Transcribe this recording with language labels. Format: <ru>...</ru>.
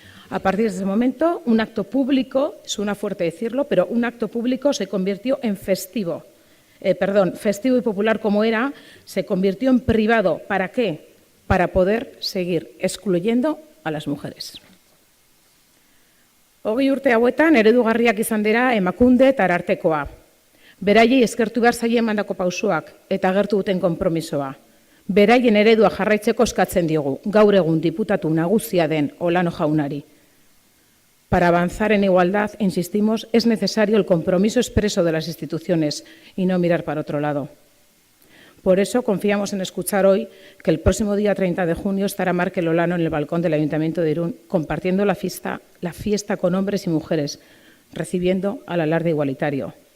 <es>A partir de ese momento, un acto público, suena fuerte decirlo, pero un acto público se convirtió en festivo y popular como era, se convirtió en privado. ¿Para qué? Para poder seguir excluyendo a las mujeres.</es> <eu>20 urte hauetan eredugarriak izan dira Emakunde eta Arartekoa. Beraiei eskertu behar zaie emandako pausoak eta agertu duten konpromisoa. Beraien eredua jarraitzeko eskatzen diogu, gaur egun diputatu nagusia den Olano jaunari.</eu> <es>Para avanzar en igualdad, insistimos, es necesario el compromiso expreso de las instituciones y no mirar para otro lado. Por eso confiamos en escuchar hoy que el próximo día 30 de junio estará Markel Olano en el balcón del Ayuntamiento de Irún compartiendo la fiesta con hombres y mujeres, recibiendo al alarde igualitario.</es>